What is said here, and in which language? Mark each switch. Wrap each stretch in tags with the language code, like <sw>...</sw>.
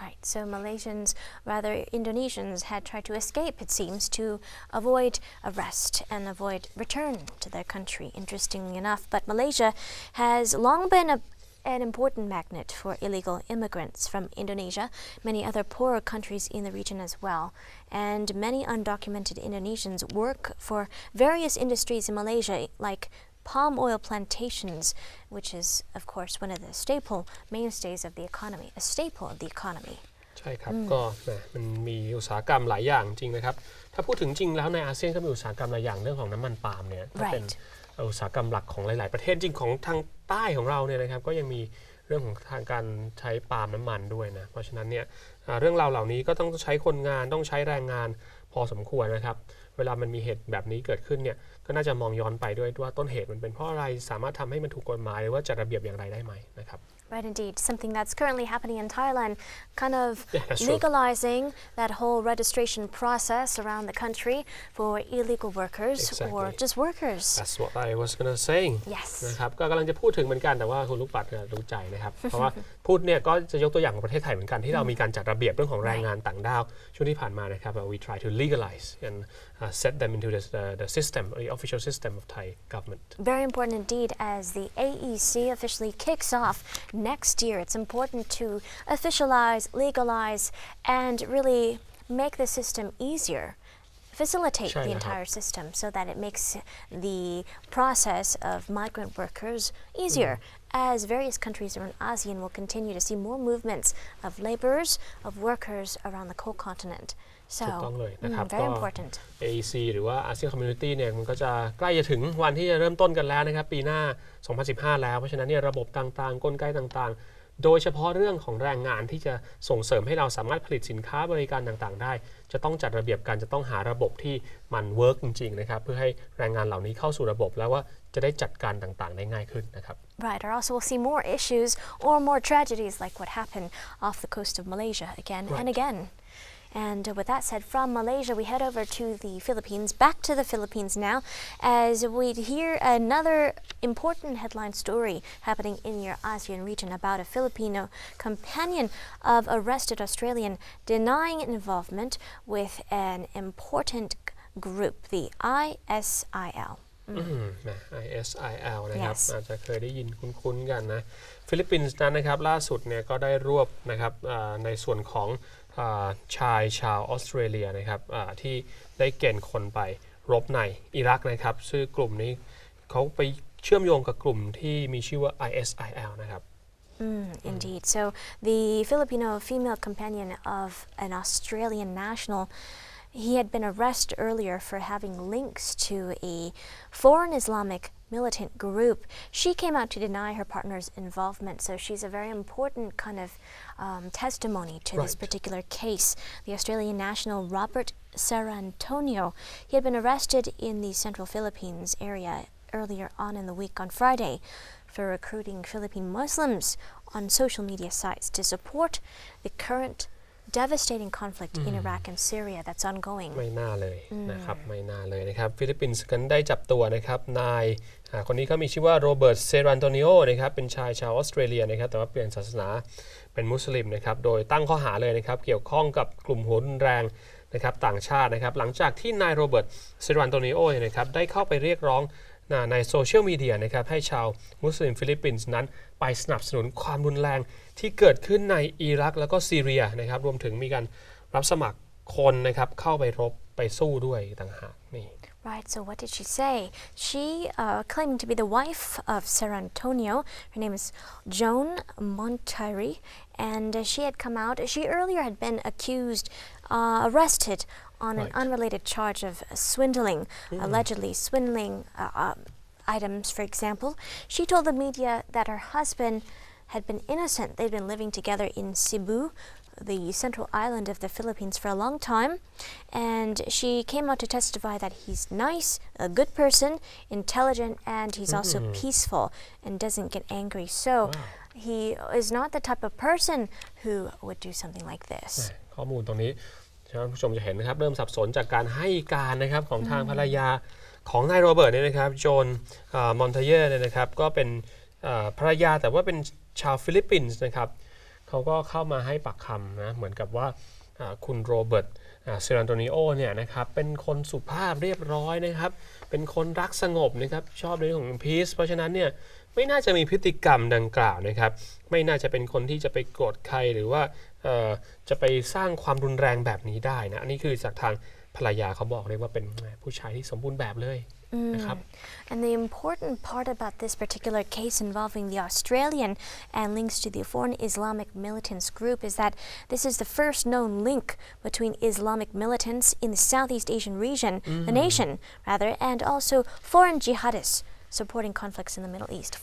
<en>Right, so Malaysians, rather Indonesians, had tried to escape, it seems, to avoid arrest and avoid return to their country, interestingly enough. But Malaysia has long been an important magnet for illegal immigrants from Indonesia, many other poorer countries in the region as well. And many undocumented Indonesians work for various industries in Malaysia, like palm oil plantations, which is, of course, one of the staple mainstays of the economy, a staple of the economy.</en> <th>ใช่ครับก็มันมีอุตสาหกรรมหลายอย่างจริงนะครับถ้าพูดถึงจริงแล้วในอาเซียนก็มีอุตสาหกรรมหลายอย่างเรื่องของน้ำมันปาล์มเนี่ยก็เป็นอุตสาหกรรมหลักของหลายๆประเทศจริงของทางใต้ของเราเนี่ยนะครับก็ยังมีเรื่องของทางการใช้ปาล์มน้ำมันด้วยนะเพราะฉะนั้นเนี่ยเรื่องราวเหล่านี้ก็ต้องใช้คนงานต้องใช้แรงงานพอสมควรนะครับเวลามันมีเหตุแบบนี้เกิดขึ้นเนี่ยก็น่าจะมองย้อนไปด้วยว่าต้นเหตุมันเป็นเพราะอะไรสามารถทำให้มันถูกกฎหมายหรือว่าจัดระเบียบอย่างไรได้ไหมนะครับ</th> <en>Right, indeed. Something that's currently happening in Thailand, kind of legalizing that whole registration process around the country for illegal workers or just workers. That's what I was going to say. Yes.</en> <th>นะครับก็กำลังจะพูดถึงเหมือนกันแต่ว่าคุณลูกปัดรู้ใจนะครับ เพราะว่าพูดเนี่ยก็จะยกตัวอย่างของประเทศไทยเหมือนกันที่เรามีการจัดระเบียบเรื่องของแรงงานต่างด้าวช่วงที่ผ่านมานะครับ</th> <en>we try to legalize and set them into the system, the official system of Thai government. Very important indeed as the AEC officially kicks off next year. It's important to officialize, legalize, and really make the system easier, facilitate the entire system so that it makes the process of migrant workers easier as various countries around ASEAN will continue to see more movements of laborers, of workers around the whole continent.</en> <th>ถูกต้องเลยนะครับ</th> <en>very important.</en> <th>AEC หรือว่า ASEAN Community เนี่ยมันก็จะใกล้จะถึงวันที่จะเริ่มต้นกันแล้วนะครับปีหน้า 2015 แล้วเพราะฉะนั้นเนี่ยระบบต่างๆกลไกต่างๆโดยเฉพาะเรื่องของแรงงานที่จะส่งเสริมให้เราสามารถผลิตสินค้าบริการต่างๆได้จะต้องจัดระเบียบกันจะต้องหาระบบที่มันเวิร์กจริงๆนะครับเพื่อให้แรงงานเหล่านี้เข้าสู่ระบบแล้วว่าจะได้จัดการต่างๆได้ง่ายขึ้นนะครับ</th> <en>Right, or also we'll see more issues or more tragedies like what happened off the coast of Malaysia again and again.And with that said, from Malaysia, we head over to the Philippines, back to the Philippines now, as we hear another important headline story happening in your ASEAN region about a Filipino companion of arrested Australian denying involvement with an important group, the ISIL.</en> <th>ISIL นะครับอาจจะเคยได้ยินคุ้นๆกันนะฟิลิปปินส์นั้นนะครับล่าสุดเนี่ยก็ได้รวบนะครับในส่วนของชายชาวออสเตรเลียนะครับที่ได้เกณฑ์คนไปรบในอิรักนะครับซึ่งกลุ่มนี้เขาไปเชื่อมโยงกับกลุ่มที่มีชื่อว่า ISIL นะครับ</th> <en>Indeed. So the Filipino female companion of an Australian national, he had been arrested earlier for having links to a foreign Islamic militant group. She came out to deny her partner's involvement, so she's a very important kind of testimony to this particular case. The Australian national Robert Sarantonio, he had been arrested in the central Philippines area earlier on in the week on Friday for recruiting Philippine Muslims on social media sites to support the current devastating conflict in Iraq and Syria that's ongoing</en> <th>ไม่น่าเลยนะครับไม่น่าเลยนะครับฟิลิปปินส์กันได้จับตัวนะครับนายคนนี้เขามีชื่อว่าโรเบิร์ตเซรันโตนิโอนะครับเป็นชายชาวออสเตรเลียนะครับแต่ว่าเปลี่ยนศาสนาเป็นมุสลิมนะครับโดยตั้งข้อหาเลยนะครับเกี่ยวข้องกับกลุ่มหัวรุนแรงนะครับต่างชาตินะครับหลังจากที่นายโรเบิร์ตเซรันโตนิโอนะครับได้เข้าไปเรียกร้อง ในโซเชียลมีเดียนะครับให้ชาวมุสลิมฟิลิปปินส์นั้นไปสนับสนุนความรุนแรงที่เกิดขึ้นในอิรักแล้วก็ซีเรียนะครับรวมถึงมีการรับสมัครคนนะครับเข้าไปรบไปสู้ด้วยต่างหากนี่</th> <en>Right, so what did she say? She claimed to be the wife of San Antonio. Her name is Joan Montieri, and she had come out. She earlier had been accused, arrested on an unrelated charge of swindling, allegedly swindling items, for example. She told the media that her husband had been innocent. They'd been living together in Cebu, the central island of the Philippines, for a long time, and she came out to testify that he's nice, a good person, intelligent, and he's also peaceful and doesn't get angry. So he is not the type of person who would do something like this.</en> <th>ข้อมูลตรงนี้ท่านผู้ชมจะเห็นนะครับเริ่มสับสนจากการให้การนะครับของทางภรรยาของนายโรเบิร์ตเนี่ยนะครับโจนมอนเทเยอร์เนี่ยนะครับก็เป็น ภรรยาแต่ว่าเป็นชาวฟิลิปปินส์นะครับเขาก็เข้ามาให้ปากคำนะเหมือนกับว่าคุณโรเบิร์ตเซรันโตนิโอเนี่ยนะครับเป็นคนสุภาพเรียบร้อยนะครับเป็นคนรักสงบนะครับชอบเรื่องของพีซเพราะฉะนั้นเนี่ยไม่น่าจะมีพฤติกรรมดังกล่าวนะครับไม่น่าจะเป็นคนที่จะไปโกรธใครหรือว่าจะไปสร้างความรุนแรงแบบนี้ได้นะอันนี้คือจากทางภรรยาเขาบอกเลยว่าเป็นผู้ชายที่สมบูรณ์แบบเลยนะครับ</th> <en>And the important part about this particular case involving the Australian and links to the foreign Islamic militants group is that this is the first known link between Islamic militants in the Southeast Asian region, the nation rather, and also foreign jihadists supporting conflicts in the Middle East.</en>